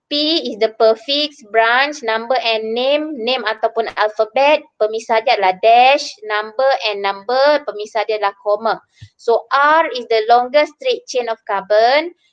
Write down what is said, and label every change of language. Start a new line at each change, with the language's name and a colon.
English: P is the prefix, branch, number and name. Name
Malay: ataupun
English: alphabet.
Malay: Pemisah dia adalah
English: dash, number and number.
Malay: Pemisah dia adalah comma.
English: So R is the longest straight chain of carbon.